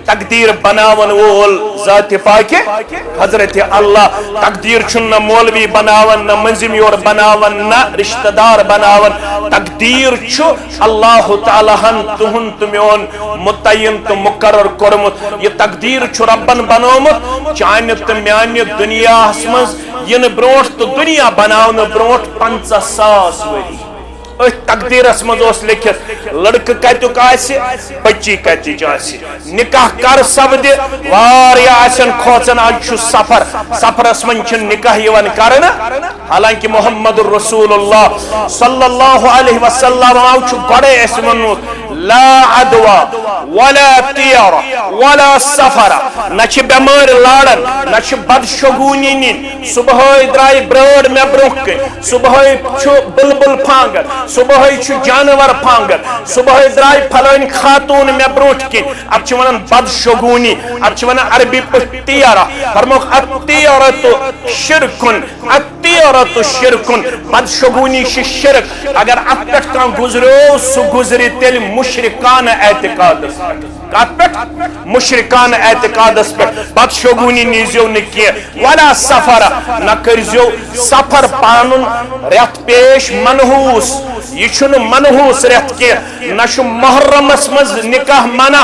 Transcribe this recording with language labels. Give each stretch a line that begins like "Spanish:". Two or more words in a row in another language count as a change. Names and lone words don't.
Kashmiri: تقدیر بناون وول ذات پاکہِ حضرت اللہ تقدیر چھُنہٕ نہ مولوی بناون نہ منظم یور بناون نہ رشتہ دار بناون تقدیر چھُ اللہ تعالیٰ ہن تہنٛد تہٕ میون متعین تہٕ مقرر کوٚرمُت یہ تقدیر چھُ ربن بنومُت چانہِ تہٕ میانہِ دُنیاہس منٛز ینہٕ برونٛٹھ تہٕ دُنیا بناونہٕ برونٛٹھ 50,000 ؤری أتھۍ تقدیرس منٛز اوس لیکھِتھ لڑکہٕ کتیُک آسہِ بچی کتِچ آسہِ نکاح کر سپدِ واریاہ آسن کھوژان آز چھُ سفر سفرس منٛز چھُ نکاح یِوان کرنہٕ حالانکہ محمد رسول اللہ
Arabic: صلی اللہ علیہ وسلم
Kashmiri: چھُ گۄڈے اَسہِ ووٚنمُت
Arabic: لا عدوى ولا طير ولا سفر
Kashmiri: نہ چھِ بیمٲرۍ لاران نہ چھِ بدشگوٗنی نِنۍ صبحٲے درٛایہِ برٲر مےٚ برونٛہہ کَنہِ صبحٲے چھُ بُلبُل پھانٛگان صبحٲے چھُ جانور پھانٛگان صبحٲے درٛایہِ پھلٲنۍ خاتوٗن مےٚ برونٛٹھ کِنۍ اتھ چھِ ونان بدشگوٗنی اتھ چھِ ونان عربی پٲٹھۍ طیرہ فرموکھ
Arabic: الطیرۃ شرکن الطیرۃ شرکن
Kashmiri: بدشگوٗنی چھِ شرک اگر اتھ پٮ۪ٹھ کانٛہہ گُزریو سُہ گُزرِ تیٚلہِ مشرکانہ اعتقادس کتھ پٮ۪ٹھ مشرکانہ اعتقادس پٮ۪ٹھ بدشگوٗنی نیٖزیو نہٕ کینٛہہ
Arabic: ولا سفر
Kashmiri: نہ کٔرزیو سفر پنُن رٮ۪تھ پیش منحوٗس یہ چھُنہٕ منحوٗس رٮ۪تھ کینٛہہ نہ چھُ محرمس منٛز نکاح منع